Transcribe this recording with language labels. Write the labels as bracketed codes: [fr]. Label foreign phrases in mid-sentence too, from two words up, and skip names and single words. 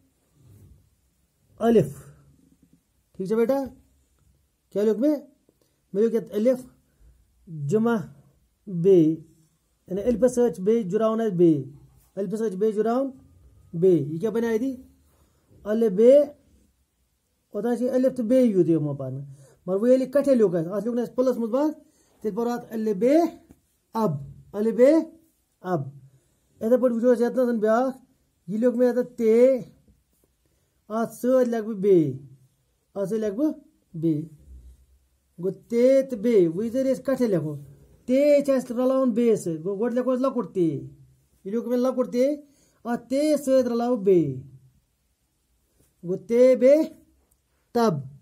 [ks] الف ٹھیٖک چھا بیٹا کیٛاہ لیوٚکھ مےٚ لیوٚکھ یَتھ الف جمع بیٚیہِ یعنی الفس سۭتۍ چھِ بیٚیہِ جُراوُن اَسہِ بیٚیہِ الفس سۭتۍ چھِ بیٚیہِ جُراوُن بیٚیہِ یہِ کیٛاہ بنے أتی الف بے اوتانۍ چھِ الف تہٕ بیٚیہِ یوت یِوان پرنہٕ مگر وۄنۍ ییٚلہِ کٹھے لیوٚکھ اَتھ لیوٚکھ نہٕ اَسہِ پٕلس منٛز بنٛد تیٚلہِ پرو اَتھ الف بے اب الف بے اب یِتھَے پٲٹھۍ وٕچھو أسۍ ییٚتنَس بیٛاکھ یہِ لیوٚکھ مےٚ ییٚتٮ۪تھ تے اَتھ سۭتۍ لیکھٕ بہٕ بیٚیہِ اَتھ سۭتۍ لیکھٕ بہٕ بیٚیہِ گوٚو تے تہٕ بیٚیہِ وۄنۍ یِژ أسۍ کٹھے لیکھو تے چھِ اَسہِ رلاوُن بیٚیِس سۭتۍ گوٚو گۄڈٕ لیکھو أسۍ لۄکُٹ تے یہِ لیوٚکھ مےٚ لۄکُٹ تے اَتھ تے سۭتۍ رلاوٕ بیٚیہِ گو تے بے تب